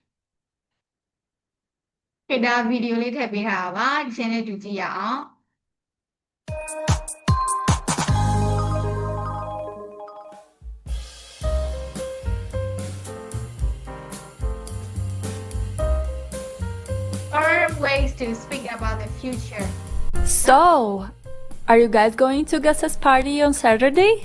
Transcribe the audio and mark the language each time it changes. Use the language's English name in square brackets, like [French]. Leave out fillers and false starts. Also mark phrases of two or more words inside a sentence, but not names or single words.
[Burmese] ခေတ္တဗီဒီယိုလေးထည့်ပေးထားတာပါဒီချင်းလေးတူကြည့်ရအောင် [English] ways to speak about the future. So, are you guys going to Gus's party on Saturday?